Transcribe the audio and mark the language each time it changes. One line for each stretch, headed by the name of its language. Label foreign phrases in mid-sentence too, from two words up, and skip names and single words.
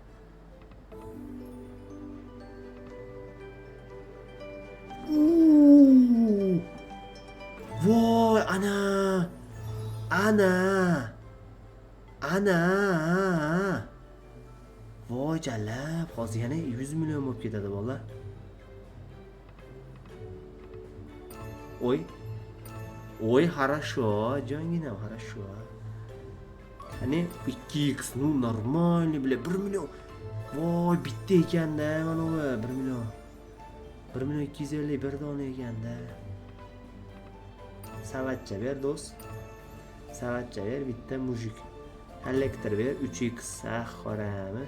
Uzbek: Voy, ana. Voy jalab, hozir yana 100 million bo'lib ketadi bola.
Russian: Ой, хорошо, jonginam, хорошо. Hani 2x, ну нормально, бля, 1 million.
Uzbek: Voy, bitta ekanda, mana bu 1 million. 1 million 250 bir dona ekanda. Savatcha ber do'st. Savatcha ber, bitta mujik. Elektr ber, 3x, qorami.